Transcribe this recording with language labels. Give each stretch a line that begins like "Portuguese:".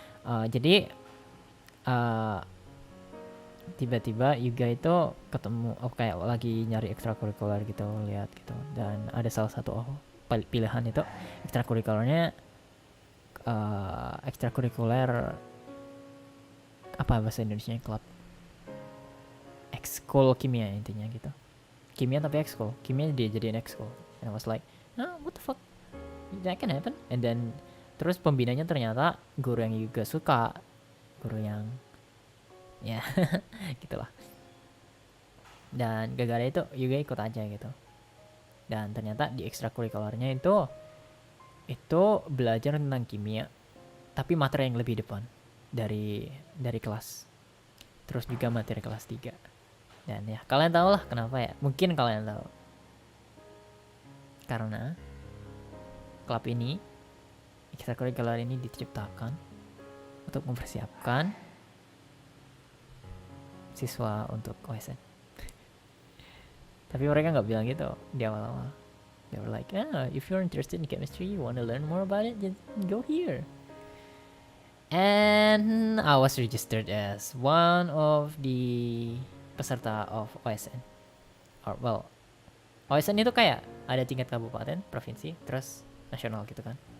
Indonesian: Jadi, tiba-tiba Yuga itu ketemu, kayak lagi nyari ekstrakurikuler gitu, lihat gitu, dan ada salah satu pilihan itu ekstrakurikulernya ekstrakurikuler apa bahasa Indonesianya, klub ekskul kimia intinya gitu, kimia tapi ekskul, kimia dia jadiin ekskul.
English: And I was like, oh, what the fuck, that can happen.
Indonesian: And then terus pembinanya ternyata guru yang Yuga suka, guru yang ya gitulah. Dan gara-gara itu Yuga ikut aja gitu. Dan ternyata di ekstrakurikulernya itu belajar tentang kimia, tapi materi yang lebih depan dari kelas. Terus juga materi kelas 3. Dan ya kalian tahu lah kenapa ya. Mungkin kalian tahu. Karena klub ini, ekstrakurikuler ini diciptakan untuk mempersiapkan siswa untuk OSN. Tapi mereka nggak bilang gitu di awal-awal.
English: They were like, if you're interested in chemistry, you want to learn more about it, just go here. And I was registered as one of the peserta of OSN.
Indonesian: Or well, OSN itu kayak ada tingkat kabupaten, provinsi, terus nasional gitu kan.